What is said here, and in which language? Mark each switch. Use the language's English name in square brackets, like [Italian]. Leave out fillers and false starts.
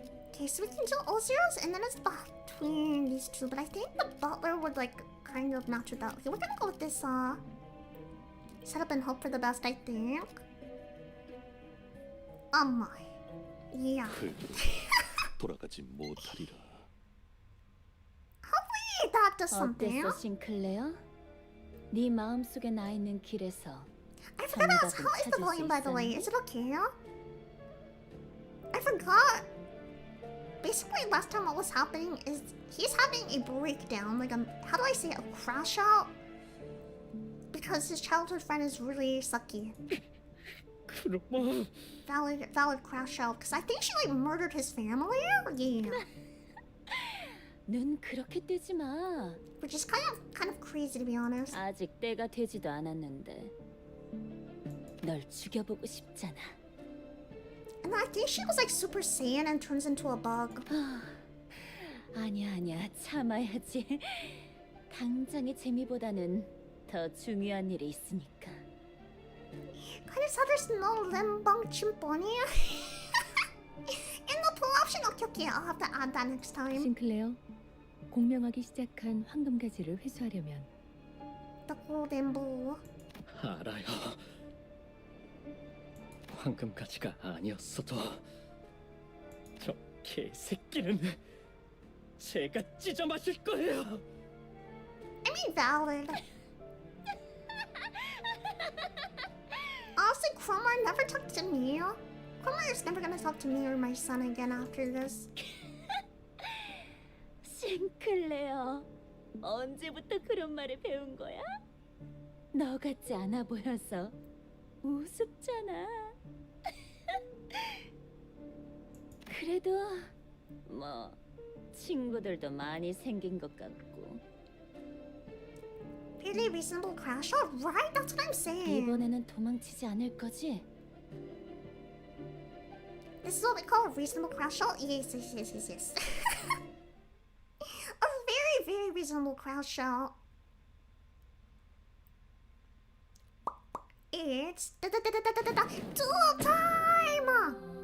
[English] Okay, so we can do all zeros and then it's between these two, but I think the butler would like kind of match with that. Okay, we're gonna go with this set up and hope for the best, I think. Oh my. Yeah. [Korean] 돌아가지 못하리라. [English] Hopefully that does something. [Korean] 어땠어, 싱클레어? 네 마음속에 나 있는 길에서 [English] I forgot to ask, how is the volume, by the way? Is it okay? I forgot. Basically, last time what was happening is he's having a breakdown, like how do I say it, a crash out? Because his childhood friend is really sucky. Valid crash out. Because I think she like murdered his family. Yeah. [Korean] 눈 그렇게 뜨지 마. [English] Which is kind of crazy to be honest. [Korean] 아직 때가 되지도 않았는데 널 죽여보고 싶잖아. [English] And I think she was like Super Saiyan and turns into a bug. [Korean] 아니야 참아야지. 당장의 재미보다는 더 중요한 일이 있으니까. [English] Kind of sad there's no Limbus Company. And no pull option. Okay, I'll have to add that next time. [Korean] 싱클레어, 공명하기 시작한 황금가지를 회수하려면 [English] The golden blue. [Korean] 알아요. 황금가지가 아니었어도 저 개새끼는 제가 찢어 마실 거예요. [English] I mean valid. Honestly, Cromar never talked to me. Cromar is never gonna talk to me or my son again after this. [Korean] 싱클레어, 언제부터 그런 말을 배운 거야? 너 같지 않아 보여서 우습잖아. 그래도 뭐 친구들도 많이 생긴 것 같고. [English] Really reasonable crash out, right? That's what I'm saying. [Korean] 이번에는 도망치지 않을 거지? [English] This is what we call a reasonable crash out? Yes. A very, very reasonable crash out. It's duel time!